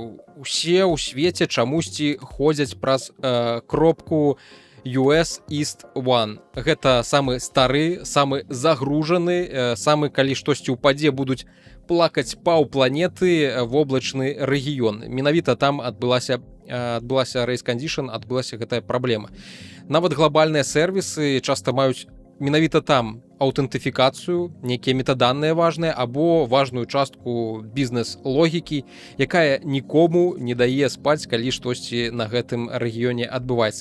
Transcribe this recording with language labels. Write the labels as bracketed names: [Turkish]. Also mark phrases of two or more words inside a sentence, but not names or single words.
[Belarusian] Усе ў свеце чамусьці ходзяць праз кропку US East One. Гэта самы стары, самы загружаны, самы, калі штосьці ўпадзе, будуць плакаць паўпланеты воблачны рэгіён. Менавіта там адбылася [English] race condition, [Belarusian] адбылася гэтая праблема. Нават глобальныя сервісы часта маюць менавіта там аўтэнтыфікацыю, нейкія метаданыя важныя або важную частку бізнес-логікі, якая нікому не дае спаць, калі штосьці на гэтым рэгіёне адбываецца.